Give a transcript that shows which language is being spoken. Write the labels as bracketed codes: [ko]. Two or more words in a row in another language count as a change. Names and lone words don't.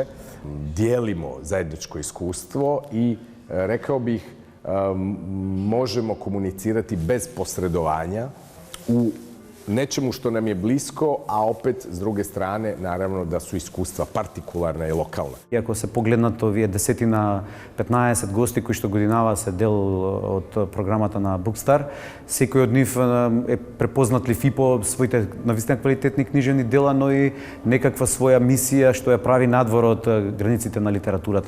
[hr] Dijelimo zajedničko iskustvo i rekao bih možemo komunicirati bez posredovanja u nečemu što nam je blisko, a opet s druge strane naravno da su iskustva partikularna i lokalna. [mk] Иако се погледнат овие 10-15 гости кои што годинава се дел од програмата на Bookstar, секој од нив е препознатлив и по своите навистина квалитетни книжевни дела, но и некаква своја мисија што ја прави надвор од границите на литературата.